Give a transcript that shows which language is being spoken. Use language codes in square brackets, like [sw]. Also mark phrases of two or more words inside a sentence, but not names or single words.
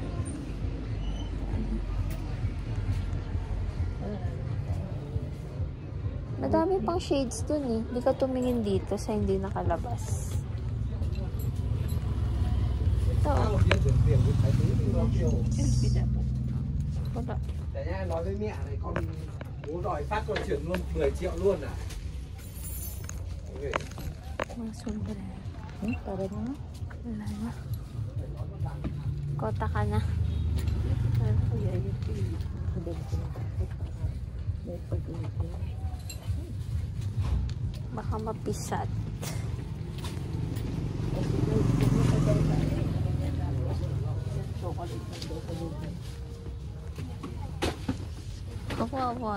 [tl] Madami pang shades dun eh. Hindi ka tumingin dito sa hindi nakalabas. Ito. Wala. [vi] Để nha, nói với mẹ này con bố đòi phát con chuyển luôn 10 triệu luôn à. [tl] Okay. Mga sombrero. Para na. Wala na. Kota ka na. Ano ko Yayapi? May paglagyan. Baka mapisat. Kawawa